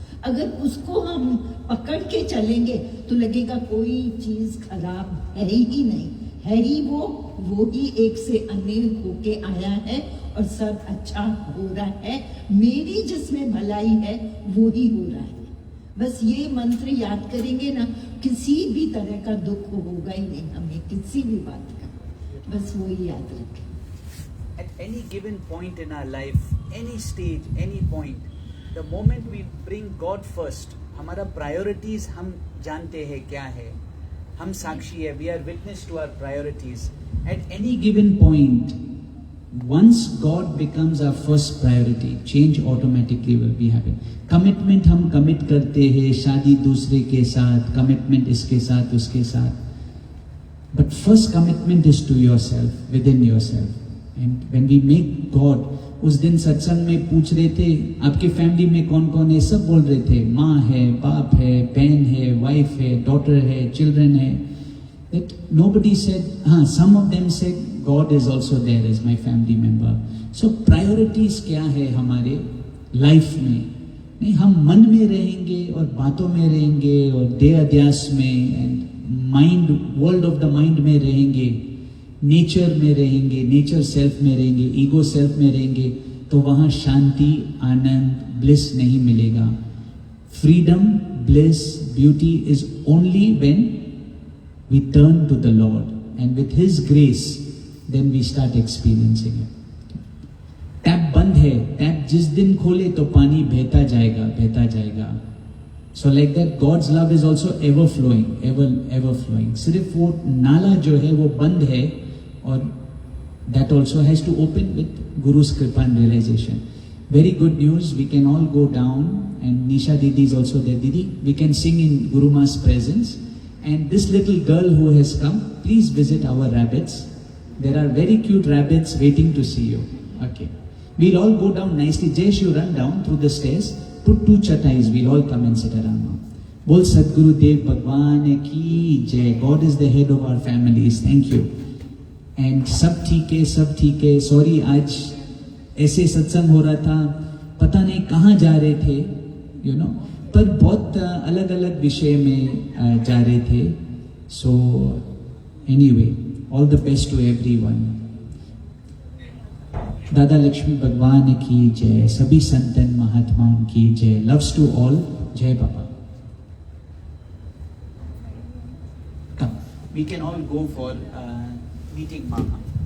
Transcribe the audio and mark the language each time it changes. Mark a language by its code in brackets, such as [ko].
[hi] अगर उसको हम पकड़ के चलेंगे तो लगेगा कोई चीज खराब है ही नहीं, है ही वो ही एक से अनेक होके आया है और सब अच्छा हो रहा है। मेरी जिसमें भलाई है वो ही हो रहा है। बस ये मंत्र याद करेंगे ना, किसी भी तरह का दुख होगा ही नहीं हमें, किसी भी बात का, बस वो ही याद रखें। [en] At any given point in our life, any stage, any point, the moment we bring God first, [hi] हमारा priorities हम जानते हैं क्या है, हम साक्षी है, [en] we are witness to our priorities. At any given point, once God becomes our first priority, change automatically will be happen. [hi] Commitment हम commit करते हैं, शादी दूसरे के साथ, commitment इसके साथ उसके साथ, [en] but first commitment is to yourself, within yourself. And when we make God, [hi] उस दिन सत्संग में पूछ रहे थे आपके फैमिली में कौन कौन है, सब बोल रहे थे माँ है, बाप है, बहन है, वाइफ है, डॉटर है, चिल्ड्रन है. [en] That nobody said, some of them said God is also there as my family member. [hi] So priorities क्या है हमारे लाइफ में? नहीं, हम मन में रहेंगे और बातों में रहेंगे और देह अध्यास में and mind, [en] world of the mind [hi] में रहेंगे, नेचर में रहेंगे, नेचर सेल्फ में रहेंगे, ईगो सेल्फ में रहेंगे, तो वहाँ शांति, आनंद, ब्लिस नहीं मिलेगा. [en] Freedom, bliss, beauty is only when we turn to the Lord, and with His grace then we start experiencing it. [hi] Tap बंद है, टैप जिस दिन खोले तो पानी बहता जाएगा, बहता जाएगा. [en] So like that God's love is also ever flowing, ever flowing. [hi] सिर्फ वो नाला जो है वो बंद है, [en] और that also has to open with Guru's kripa and realization. Very good news, we can all go down, and Nisha Didi is also there. Didi, we can sing in Guru Ma's presence. And this little girl who has come, please visit our rabbits. There are very cute rabbits waiting to see you. Okay. We'll all go down nicely. Jesh, you run down through the stairs. Put 2 chatais. We'll all come and sit around now. [hi] Bol Sadguru Dev Bhagwan ki jai. [en] God is the head of our families. Thank you. And [hi] सब ठीक है. [en] Sorry, [hi] आज ऐसे सत्संग हो रहा था, पता नहीं कहाँ जा रहे थे, [en] you know. [hi] पर बहुत अलग अलग विषय में जा रहे थे. [en] So anyway, all the best to everyone. [hi] दादा लक्ष्मी भगवान की जय, सभी संतन महात्माओं की जय. [en] Loves to all. [hi] जय बाबा. [en] Come, we can all go for meeting Mama.